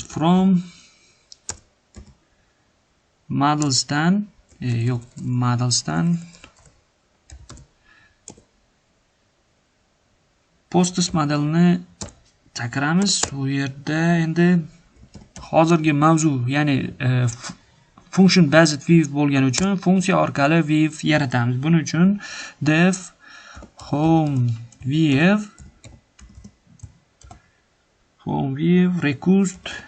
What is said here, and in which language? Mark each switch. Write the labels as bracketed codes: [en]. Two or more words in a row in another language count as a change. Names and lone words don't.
[en] From modelsdan [uz] Postus modelini chaqiramiz. Bu yerda endi hozirgi mavzu, ya'ni [en] function based view [uz] bo'lgani uchun funksiya orqali view yaratamiz. Buning uchun [en] def home view [uz] request